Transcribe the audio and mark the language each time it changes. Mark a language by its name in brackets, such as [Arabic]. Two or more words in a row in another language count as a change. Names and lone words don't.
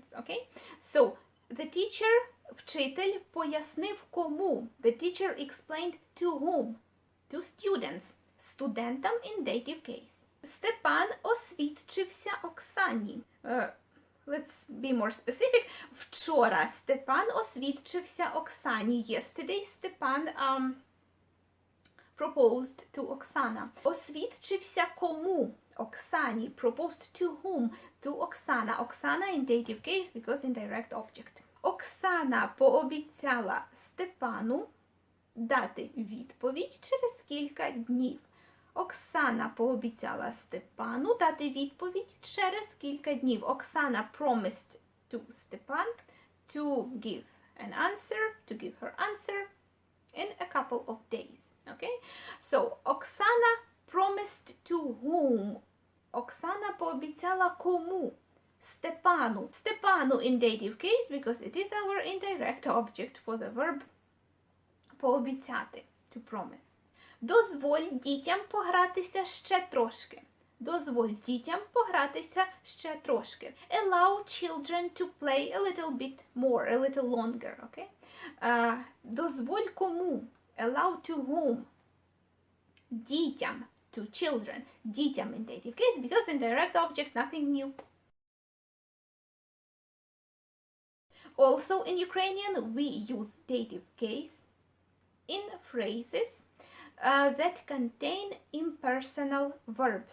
[English] Okay? So, the teacher, [Ukrainian] вчитель, пояснив кому. [English] The teacher explained to whom? To students. Студентам in dative case. [Ukrainian] Степан освідчився Оксані. [English] Let's be more specific. [Ukrainian] Вчора Степан освідчився Оксані. [English] Yesterday Степан proposed to Оксана. [Ukrainian] Освідчився кому? Оксані. [English] Proposed to whom? To Оксана. Оксана in dative case because indirect object. [Ukrainian] Оксана пообіцяла Степану дати відповідь через кілька днів. Оксана пообіцяла Степану дати відповідь через кілька днів. [English] Оксана promised to Степан to give an answer, to give her answer in a couple of days. Okay? So, Оксана promised to whom? [Ukrainian] Оксана пообіцяла кому? Степану. [English] Степану in dative case because it is our indirect object for the verb пообіцяти, to promise. [Ukrainian] Дозволь дітям погратися ще трошки. Дозволь дітям погратися ще трошки. [English] Allow children to play a little bit more, a little longer, okay? [Ukrainian] Дозволь кому? [English] Allow to whom? Дітям, to children. Дітям in dative case because indirect object, nothing new. Also in Ukrainian, we use dative case in phrases that contain impersonal verbs.